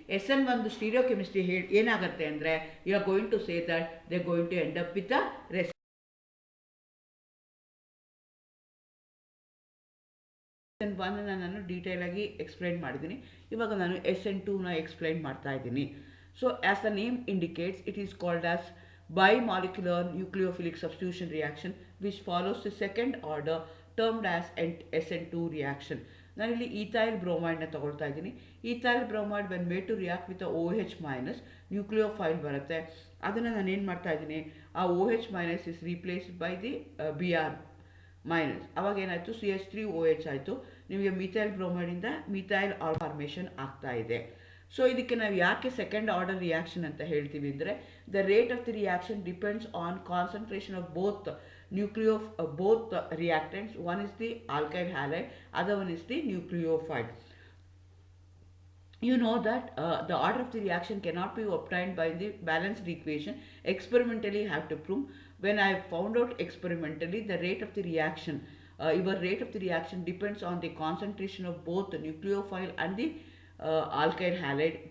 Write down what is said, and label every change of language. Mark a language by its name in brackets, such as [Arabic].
[Kannada] SN ಒಂದು stereo chemistry ಏನಾಗುತ್ತೆ ಅಂದರೆ, [English] you are going to say that they going to end up with a [Kannada] SN1 ನಾನು detail ಆಗಿ explain ಮಾಡಿದ್ದೀನಿ. ಇವಾಗ ನಾನು SN2ನ ಎಕ್ಸ್ಪ್ಲೈನ್ ಮಾಡ್ತಾ ಇದ್ದೀನಿ. [English] So as the name indicates, it is called as bimolecular nucleophilic substitution reaction which follows the second order termed as SN2 reaction. [Kannada] ನಾನಿಲ್ಲಿ ethyl ಬ್ರೋಮೈಡ್ನ ತಗೊಳ್ತಾ ಇದ್ದೀನಿ. [English] ethyl bromide when made to react with OH [Kannada] minus nucleophile ಬರುತ್ತೆ. ಅದನ್ನು ನಾನು ಏನು ಮಾಡ್ತಾ ಇದ್ದೀನಿ, [English] ಆ OH minus is replaced by the Br minus. [Kannada] ಅವಾಗ ಏನಾಯಿತು, CH3OH ಆಯಿತು. ನಿಮಗೆ ಮಿಥೈಲ್ ಬ್ರೋಮೈಡಿಂದ ಮಿಥೈಲ್ ಫಾರ್ಮೇಷನ್ ಆಗ್ತಾ ಇದೆ. ಸೊ ಇದಕ್ಕೆ ನಾವು ಯಾಕೆ ಸೆಕೆಂಡ್ ಆರ್ಡರ್ ರಿಯಾಕ್ಷನ್ ಅಂತ ಹೇಳ್ತೀವಿ ಅಂದರೆ, [English] The rate of the reaction depends on concentration of both both reactants. One is the alkyl halide, other one is the nucleophile. You know that the order of the reaction cannot be obtained by the balanced equation. Experimentally have to prove. When I found out experimentally the rate of the reaction, your rate of the reaction depends on the concentration of both the nucleophile and the alkyl halide.